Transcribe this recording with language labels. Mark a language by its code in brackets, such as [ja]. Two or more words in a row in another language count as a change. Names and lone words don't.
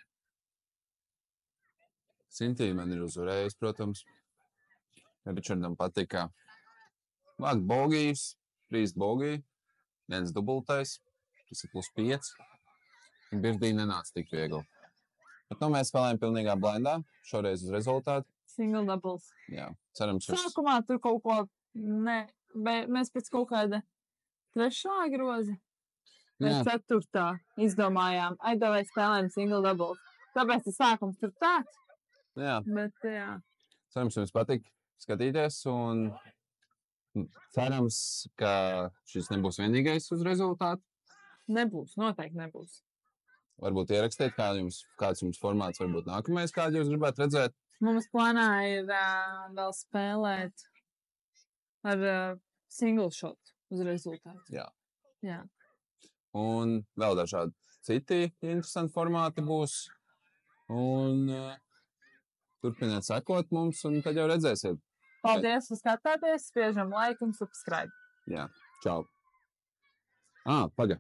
[lv] Sintīja man ir uzvarējis, protams. Ričardam patika. Vāk bogijas, 3 bogija, 1 dubultais, tas ir +5. Birdī nenāca tik viegli. Bet nu mēs spēlējam pilnīgā blindā, šoreiz uz rezultātu. [en] Single doubles. [lv] Jā, cerams uz... Sākumā tur kaut ko, ne, mēs pēc kaut kāda 3. groza vai 4. izdomājām, vai spēlējam [en] single doubles. [lv] Tāpēc tas sākums tur tāds. Jā. Bet, jā. Cerams, jums patīk skatīties un cerams, ka šis nebūs vienīgais uz rezultātu. Nebūs, noteikti nebūs. Varbūt ierakstiet, kāds jums formāts varbūt nākamais, kādu jūs gribētu redzēt. Mums plānā ir vēl spēlēt ar [en] single shot [lv] uz rezultātu. Jā. Jā. Un vēl dažādi citi interesanti formāti būs. Un turpiniet sekot mums, un tad jau redzēsiet. Paldies, ka skatāties, spiežam like un subscribe. Jā, čau. Paga.